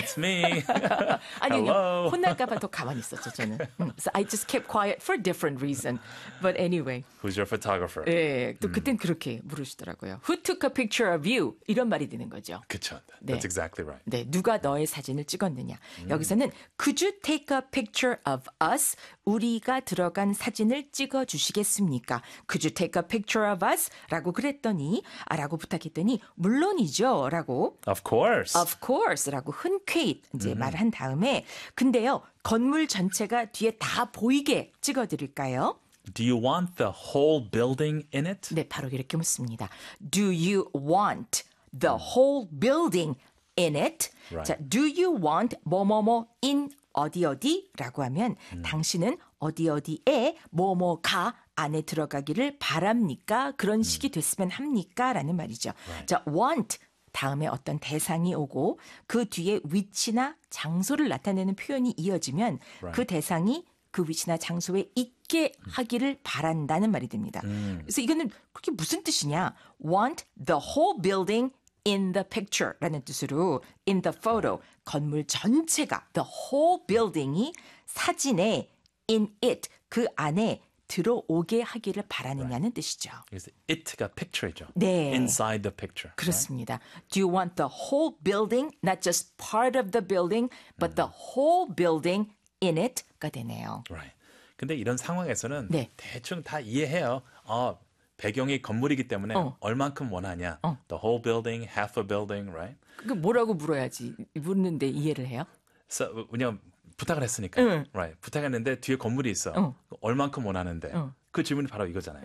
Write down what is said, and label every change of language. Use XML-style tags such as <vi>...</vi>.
<en>It's me.</en> <ko>아니요.</ko> <en>Hello.</en> <ko>혼날까 봐더 가만히 있었죠, 저는.</ko> <en>So I just kept quiet for different reason. But anyway. Who's your photographer?</en> <ko>예, 또 그땐 그렇게 물으시더라고요.</ko> <en>Who took a picture of you?</en> <ko>이런 말이 되는 거죠. 그쵸.</ko> <en>That's</en> <ko>네.</ko> <en>exactly right.</en> <ko>네. 누가 너의 사진을 찍었느냐. 여기서는</ko> <en>Could you take a picture of us?</en> <ko>우리가 들어간 사진을 찍어주시겠습니까?</ko> <en>Could you take a picture of us?</en> <ko>라고 그랬더니, 라고 부탁했더니, 물론이죠. 라고,</ko> <en>Of course. of course.</en> <ko>라고 흔쾌히 이제 말을 한 다음에, 근데요, 건물 전체가 뒤에 다 보이게 찍어드릴까요?</ko> <en>Do you want the whole building in it?</en> <ko>네, 바로 이렇게 묻습니다.</ko> <en>Do you want the whole building in it?</en> <ko>자, do you want 뭐뭐뭐 in 어디어디라고 하면 당신은 어디어디에 뭐뭐가 안에 들어가기를 바랍니까? 그런 식이 됐으면 합니까라는 말이죠. 자, want 다음에 어떤 대상이 오고 그 뒤에 위치나 장소를 나타내는 표현이 이어지면 그 대상이 그 위치나 장소에 있게 하기를 바란다는 말이 됩니다. 그래서 이거는 그게 무슨 뜻이냐?</ko> <en>Want the whole building in the picture</en> <ko>라는 뜻으로</ko> <en>in the photo</en> <ko>건물 전체가</ko> <en>the whole building이 사진에 in it</en> <ko>그 안에 들어오게 하기를 바라느냐는 뜻이죠. It가 picture죠. 네.</ko> <en>Inside the picture, right?</en> <ko>그렇습니다.</ko> <en>Do you want the whole building, not just part of the building, but the whole building in it?</en> <ko>가 되네요.</ko> <en>Right.</en> <ko>근데 이런 상황에서는 네. 대충 다 이해해요. 배경이 건물이기 때문에 얼만큼 원하냐?</ko> <en>The whole building, half a building, right?</en> <ko>그 뭐라고 물어야지? 묻는데 이해를 해요?</ko> <en>So,</en> <ko>왜냐면 부탁을 했으니까.</ko> <en>Right.</en> <ko>부탁했는데 뒤에 건물이 있어. 얼만큼 원하는데? 그 질문이 바로 이거잖아요.</ko>